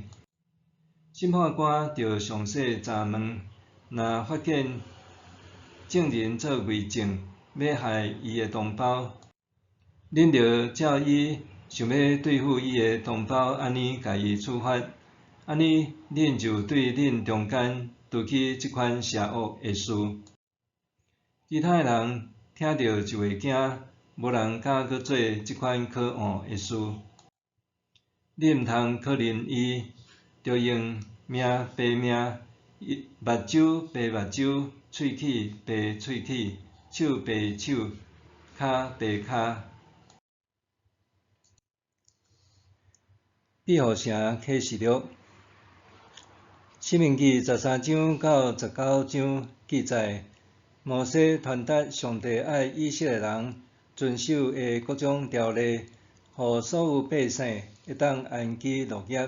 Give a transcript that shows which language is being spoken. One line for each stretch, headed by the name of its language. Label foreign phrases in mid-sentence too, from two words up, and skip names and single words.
Min Nan Chinese: 审判官着详细查问，若发现证人做伪证，要害伊的同胞，恁着照伊想要对付伊的同胞安尼甲伊处罚。安尼，恁就对恁中间除去即款邪恶的事。其他的人听着就会惊，无人敢搁做即款可恶的事。恁毋通可怜伊，着用命赔命，目睭赔目睭，喙齿赔喙齿，手赔手，骹赔骹。庇护城启示录，申命记13章到19章记载，摩西传达上帝爱以色列人遵守的各种条例，互所有百姓会当安居乐业。